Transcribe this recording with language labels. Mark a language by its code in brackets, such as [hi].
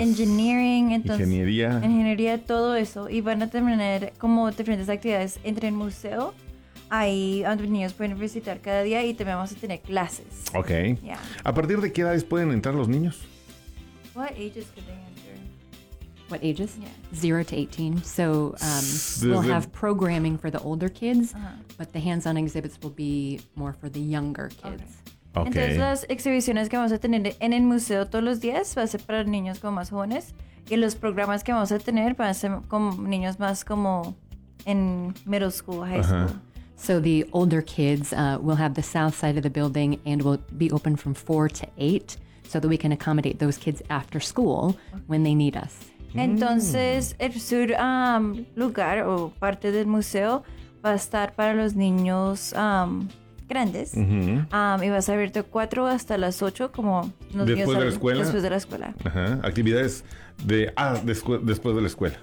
[en] Engineering. Entonces, [es] ingeniería. Ingeniería, todo eso. Y van a tener como diferentes actividades entre el museo. Ahí donde los niños pueden visitar cada día y también vamos a tener clases. [en] Ok. Yeah. [es] ¿A partir de qué edades pueden entrar los niños? [en] What ages could they? What ages? Yeah. 0 to 18. So we'll have programming for the older kids, uh-huh. But the hands-on exhibits will be more for the younger kids. Okay. [es] Entonces las exhibiciones que vamos a tener en el museo todos los días va a ser para niños como más jóvenes y los programas que vamos a tener van a ser con niños más como en [en] middle school, high school. Uh-huh. So the older kids will have the south side of the building and will be open from 4 to 8 so that we can accommodate those kids after school when they need us. [es] Entonces, el sur lugar o parte del museo va a estar para los niños grandes. Uh-huh. Y va a estar abierto 4 hasta las 8, como los después niños de la escuela. Después de la escuela. Ajá. Actividades de, después de la escuela.